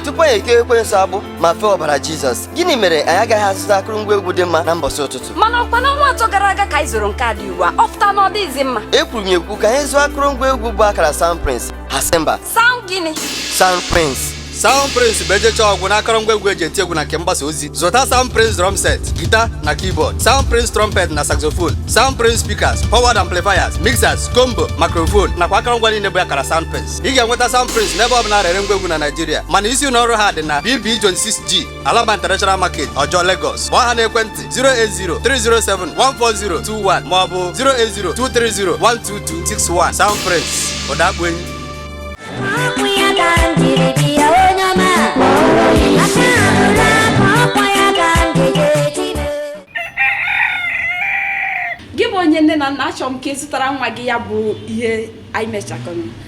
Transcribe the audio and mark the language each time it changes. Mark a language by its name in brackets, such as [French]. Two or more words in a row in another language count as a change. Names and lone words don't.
[Igbo] Tupu anyị eke ekwensu agbụ ma fee ọbara Jizọs, gịnị mere anyị agaghị azụta akụrụngwa egwu dị mma na mbọsị ụtụtụ? Mana ọkwa n'ọnwa atọ gara aga ka anyị zụrụ nke a dị ugbu a, ọ pụta na ọ dịghịzi mma. E kwuru m ekwu ka anyị zụọ akụrụngwa egwu bụ akara Sound Prince, Hasemba. Sound gịnị? Sound Prince. Sound Prince bụ ejecha ọgwụ na akụrụngwa egwu eji eti egwu na nke mgbasa ozi. Zụta Sound Prince [English] drum set, [Igbo] guitar na keyboard, Sound Prince trumpet na saxophone, Sound Prince speakers, [English] powered amplifiers, mixers, combo, microphone [Igbo] nakwa akụrụngwa niile bụ akara Sound Prince. Ị ga-enweta Sound Prince n'ebe ọ bụla rere ngwa egwu na Nigeria. Mana isi ụlọ ọrụ ha dị na B B John six G, Alaba International Market, Ọjọọ, Lagos. Kpọọ ha n'ekwentị zero eight zero three zero seven one four zero two one maọbụ zero eight zero two three zero one two two six one. Sound Prince, ụda akpụ enyi. Ọ bụ ya ka m jiri bịa, onye ọma. Aka abụrụ aka, ọ bụ ya ka m jiri eji m. Gị bụ onye nne na nna, achọrọ m ka ị zụtara nwa gị ya bụ ihe anyị mechakọrọ.